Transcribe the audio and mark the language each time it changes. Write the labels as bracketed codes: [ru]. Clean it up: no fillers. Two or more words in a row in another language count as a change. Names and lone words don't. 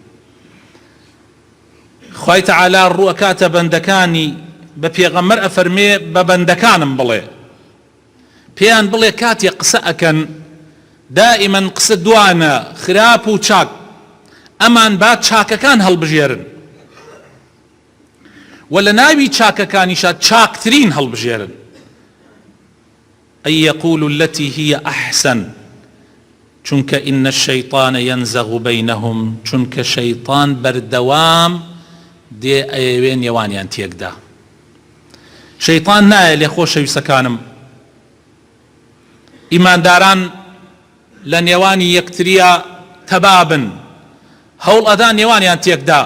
[ckb] خوای تەعالا ڕووەکاتە بەندەکانی بە پێغەمبەر ئەفەرمێ بە بەندەکانم بڵێ، پێیان بڵێ کاتێ قسە ئەکەن دائیمەن قسە دوانە خراپ و چاک، ئەمان با چاکەکان هەڵبژێرن و لە ناوی چاکەکانیشا چاکترین هەڵبژێرن. [ar] ئەی یەقول التي هي أحسن، [ckb] چونکە [ar] ئین الشەیطان ينزغ بینهم، [ckb] چونکە شەیطان بەردەوام دێ ئەیەوێ نێوانیان تێکدا. شەیطان نایە لێ خۆشەویستەکانم ئیمانداران لە نێوانی یەکتریە تەبابن، هەوڵ ئەدا نێوانیان تێکدا.